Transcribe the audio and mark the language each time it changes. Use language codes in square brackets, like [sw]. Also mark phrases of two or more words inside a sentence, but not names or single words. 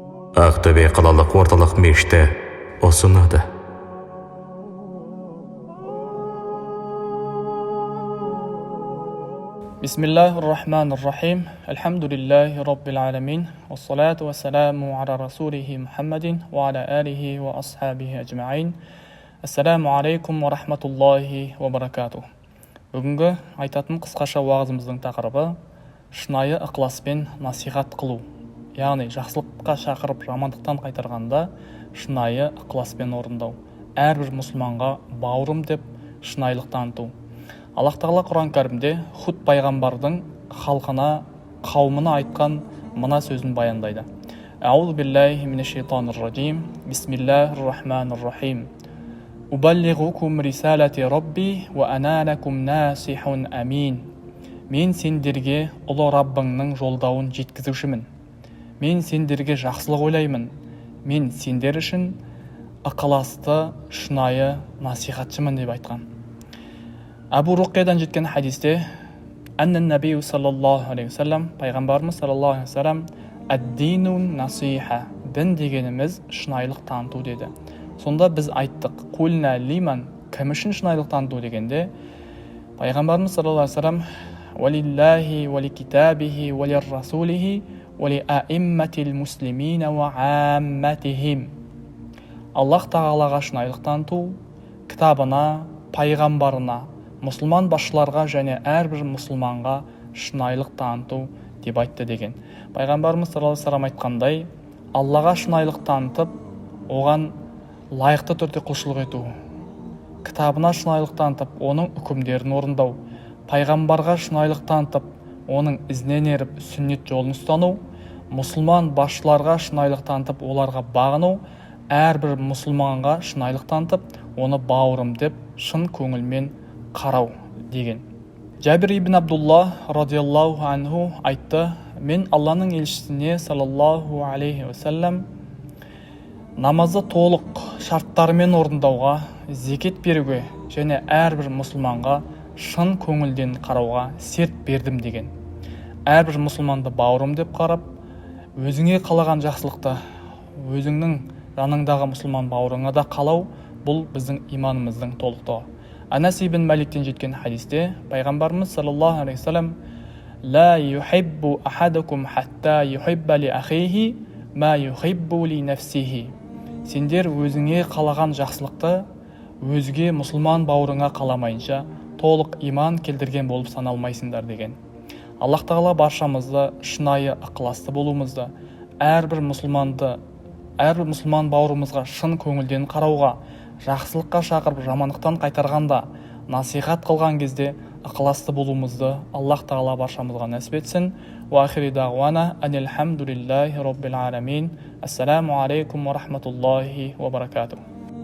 [kk] Ақтөбе қалалық орталық мешіті ұсынады. [ar] بسم الله الرحمن الرحيم. الحمد لله رب العالمين. والصلاة والسلام على رسوله محمد وعلى آله وأصحابه أجمعين. السلام عليكم ورحمة الله وبركاته. [kk] Бүгінгі айтатын қысқаша уағызымыздың тақырыбы шынайы ықыласпен насихат қылу. Яғни жақсылыққа шақырып жамандықтан қайтарғанда шынайы ықыласпен орындау. Әрбір мұсылманға бауырым деп шынайылық таныту. Аллах Тағала Құран кәрімде Худ пайғамбардың халқына, қауымына айтқан мына сөзін баяндайды. [ar] أعوذ بالله من الشيطان الرجيم. بسم الله الرحمن الرحيم. أبلغكم رسالات ربي وأنا لكم ناصح أمين. [kk] Мен сендерге ұлы Раббыңның жолдауын жеткізушімін. Мен сендерге жақсылық ойлаймын. Мен сендер үшін ықыласты, шынайы насихатшымын деп айтқан. Абу Руқиядан жеткен хадисте [ar] أن النبي صلى الله عليه وسلم, пайғамбарымыз صلى الله عليه وسلم، الدين النصيحة, [kk] дін дегеніміз шынайылық таныту деді. Сонда біз айттық, [ar] قلنا لمن, [kk] кім үшін шынайылық таныту дегенде, пайғамбарымыз [ar] صلى الله عليه وسلم، ولله ولكتابه ولرسوله ولأئمة المسلمين وعامتهم. [kk] Аллах Тағалаға шынайылық таныту, кітабына, пайғамбарына, мұсылман басшыларға және әрбір мұсылманға шынайылық таныту деп айтты деген. Пайғамбарымыз [ar] صلى الله عليه وسلم [kk] айтқандай, Аллаға шынайылық танытып, оған лайықты түрде құлшылық ету, кітабына шынайылық танытып, оның үкімдерін орындау, пайғамбарға шынайылық танытып, оның ізінен еріп сүннет жолын ұстану, мұсылман басшыларға шынайылық танытып, оларға бағыну, әрбір мұсылманға шынайылық танытып, оны бауырым деп шын көңілмен қарау деген. Жабир ибн Абдулла [ar] رضي الله عنه [kk] айтты, мен Алланың елшісіне [ar] صلى الله عليه وسلم [kk] намазды толық шарттарымен орындауға, зекет беруге және әрбір мұсылманға шын көңілден қарауға серт бердім деген. Әрбір мұсылманды бауырым деп қарап, өзіңе қалаған жақсылықты өзіңнің жаныңдағы мұсылман бауырыңа да қалау, бұл біздің иманымыздың толықтығы. Анас ибн Маликтен жеткен хадисте пайғамбарымыз [ar] صلى الله عليه وسلم، لا يحب أحدكم حتى يحب لأخيه ما يحب لنفسه. [kk] Сендер өзіңе қалаған жақсылықты өзге мұсылман бауырыңа қаламайынша толық иман келтірген болып саналмайсыңдар деген. Аллах Тағала баршамызды шынайы ықыласты болуымызды, әрбір мұсылман бауырымызға шын көңілден қарауға, жақсылыққа шақырып жамандықтан қайтарғанда, насихат қылған кезде ықыласты болуымызды Аллах Тағала баршамызға нәсіп етсін. [ar] وآخر دعوانا أن الحمد لله رب العالمين. السلام عليكم ورحمة الله وبركاته.